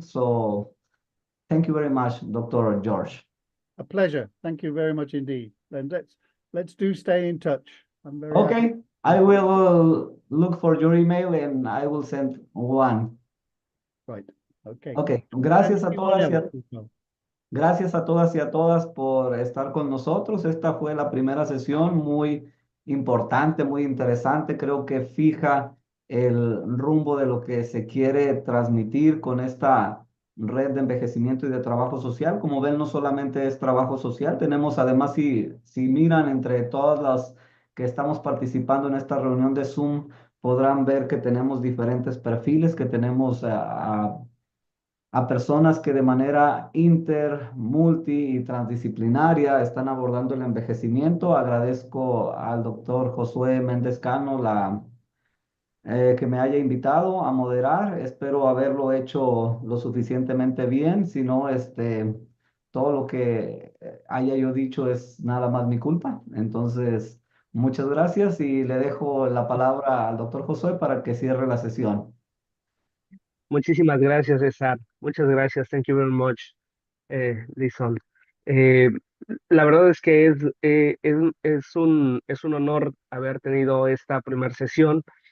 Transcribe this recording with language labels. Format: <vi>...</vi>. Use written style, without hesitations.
<en>So thank you very much, Dr. George. A pleasure. Thank you very much indeed. And let's do stay in touch. I'm very Okay, happy. I will look for your email and I will send one. Right. Okay.</en> <es>Okay, gracias a</es> <en>Thank you,</en> <es>todas y a, Manuel. gracias a todas y a todas por estar con nosotros. Esta fue la primera sesión muy importante, muy interesante. Creo que fija el rumbo de lo que se quiere transmitir con esta red de envejecimiento y de trabajo social. Como ven, no solamente es trabajo social, tenemos además, si miran entre todas las que estamos participando en esta reunión de Zoom, podrán ver que tenemos diferentes perfiles, que tenemos a personas que de manera inter, multi y transdisciplinaria están abordando el envejecimiento. Agradezco al doctor Josué Méndez Cano que me haya invitado a moderar. Espero haberlo hecho lo suficientemente bien. Si no, todo lo que haya yo dicho es nada más mi culpa. Entonces, muchas gracias y le dejo la palabra al doctor Josué para que cierre la sesión. Muchísimas gracias, César. Muchas gracias.</es> <en>Thank you very much, Lison.</en> <es>Eh, la verdad es que es un honor haber tenido esta primera sesión.</es>